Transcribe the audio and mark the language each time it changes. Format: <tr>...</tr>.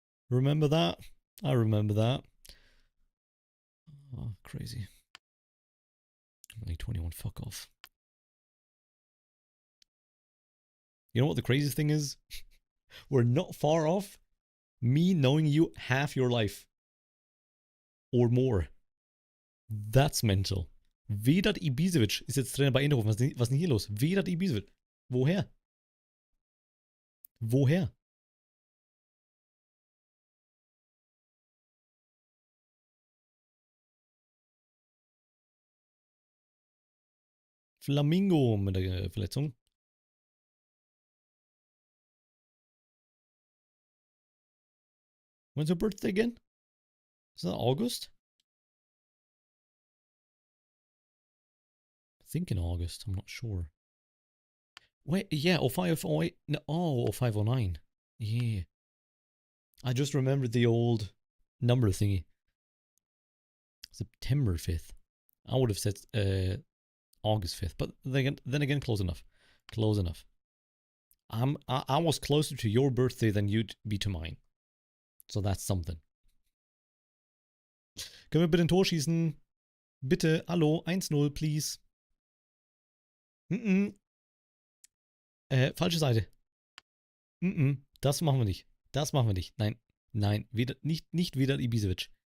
<en>Remember that? I remember that. Oh, crazy. I'm only 21, fuck off. You know what the craziest thing is? We're not far off me knowing you half your life. Or more. That's mental.</en> <de>Vedat Ibisevic ist jetzt Trainer bei Eindhoven. Was ist denn hier los? Vedat Ibisevic. Woher? Woher? Flamingo mit der Verletzung.</de> <en>When's your birthday again? Is that August? I think in August. I'm not sure. Wait, yeah, 05, 08. No, oh, 05, 09. Yeah. I just remembered the old number thingy. September 5th. I would have said August 5th, but then again, close enough. Close enough. I was closer to your birthday than you'd be to mine. So that's something.</en> <de>Können wir bitte ein Tor schießen? Bitte, hallo, 1-0, please. Falsche Seite. Das machen wir nicht. Das machen wir nicht. Nein, nein, nicht wieder Ibisevic.</de>